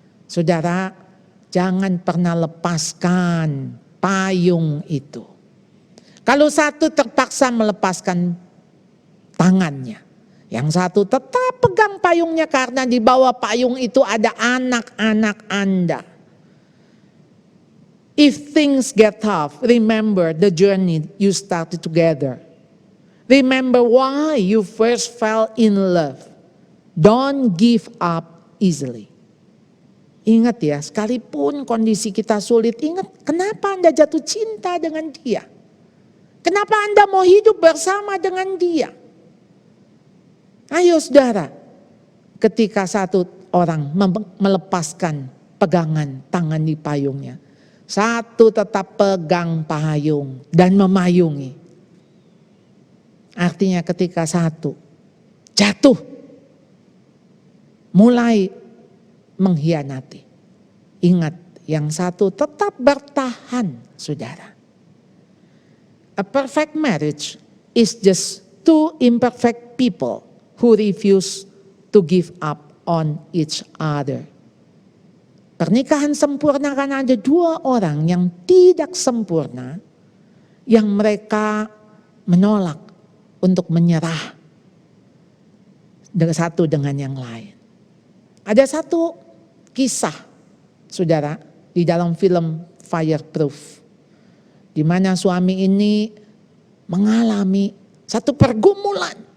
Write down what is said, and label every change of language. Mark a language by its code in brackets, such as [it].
[id] Saudara, jangan pernah lepaskan payung itu. Kalau satu terpaksa melepaskan tangannya, yang satu tetap pegang payungnya karena di bawah payung itu ada anak-anak Anda. [en] If things get tough, remember the journey you started together. Remember why you first fell in love. Don't give up easily. [id] Ingat ya, sekalipun kondisi kita sulit, ingat kenapa Anda jatuh cinta dengan dia. Kenapa Anda mau hidup bersama dengan dia. Ayo saudara, ketika satu orang melepaskan pegangan tangan di payungnya, satu tetap pegang payung dan memayungi. Artinya ketika satu jatuh, mulai mengkhianati. Ingat, yang satu tetap bertahan, saudara. [en] A perfect marriage is just two imperfect people who refuse to give up on each other. [id] Pernikahan sempurna karena ada dua orang yang tidak sempurna, yang mereka menolak untuk menyerah satu dengan yang lain. Ada satu kisah, saudara, di dalam film Fireproof, di mana suami ini mengalami satu pergumulan.